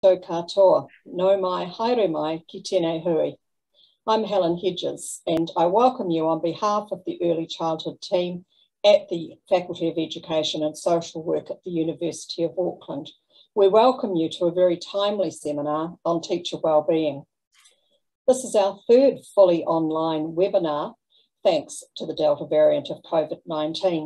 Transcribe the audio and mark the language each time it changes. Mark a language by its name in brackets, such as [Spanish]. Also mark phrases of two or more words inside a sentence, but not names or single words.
[Māori] tō katoa, no mai, haere mai, ki tēnei hui. [English] I'm Helen Hedges, and I welcome you on behalf of the Early Childhood team at the Faculty of Education and Social Work at the University of Auckland. We welcome you to a very timely seminar on teacher wellbeing. This is our third fully online webinar, thanks to the Delta variant of COVID-19.